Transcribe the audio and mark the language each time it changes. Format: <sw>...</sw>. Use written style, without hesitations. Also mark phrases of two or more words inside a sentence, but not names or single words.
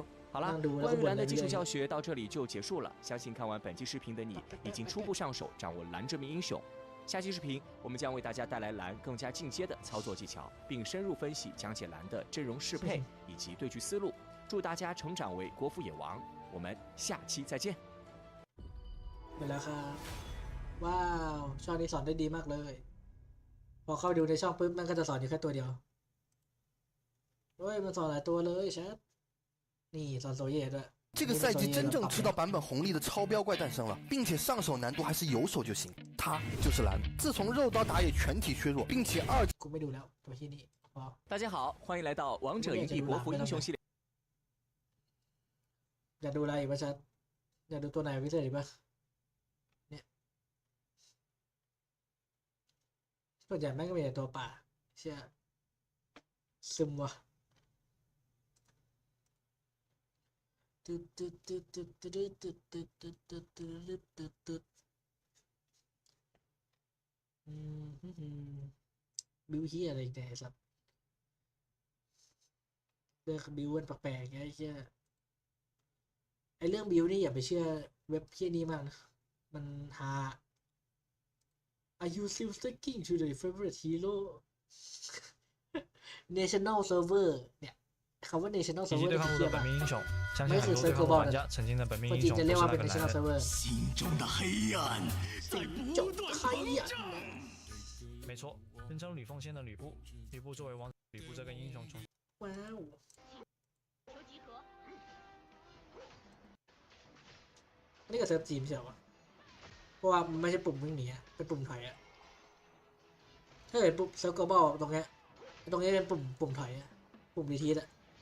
<zh>好了，关于蓝的基础教学到这里就结束了。相信看完本期视频的你，已经初步上手掌握蓝这名英雄。下期视频，我们将为大家带来蓝更加进阶的操作技巧，并深入分析讲解蓝的阵容适配以及对局思路。祝大家成长为国服野王，我们下期再见。</zh> <th>ไปแล้วครับว้าวช่องนี้สอนได้ดีมากเลยพอเข้าดูในช่องปุ๊บมันก็จะสอนอยู่แค่ตัวเดียวเฮ้ยมันสอนหลายตัวเลยแชทนี่สอนโซเย่ด้วย</th> <zh>这个赛季真正吃到版本红利的超标怪诞生了，并且上手难度还是有手就行，它就是蓝。自从肉刀打野全体削弱，并且大家好，欢迎来到王者营地国服英雄系列。</zh> <th>อยากดูอะไรอีกป่ะชัดอยากดูตัวไหนพิเศษอีกป่ะเนี่ยส่วนใหญ่แม่งก็มีแต่ตัวป่าเชี่ยซึมว่ะ บิวเฮียอะไรอีกเนี่ยสัตว์เรื่องบิวมัน แปลกๆไงไอ้เชี่ยไอเรื่องบิวนี่อย่าไปเชื่อเว็บเฮียนี้มากนะมันหา</th> <en>Are you still sticking to the favorite hero National Server</en> <th>เนี่ยคำว่า</th> <en>National Server</en> <zh>对抗路的本命英雄，相信很多对抗路玩家曾经的本命英雄都是那个蓝人。心中的黑暗在不断膨胀。没错，人称吕奉先的吕布，吕布作为王，吕布这个英雄从。</zh> <th>ว้าวนี่ก็เซิร์ฟจีนไม่ใช่หรอเพราะว่ามันไม่ใช่ปุ่มวิ่งหนีเป็นปุ่มถอยอะถ้าเกิดปุ่มเซิร์ฟกลบอลตรงนี้เป็นปุ่มถอยอะปุ่มรีทีสอะ</th>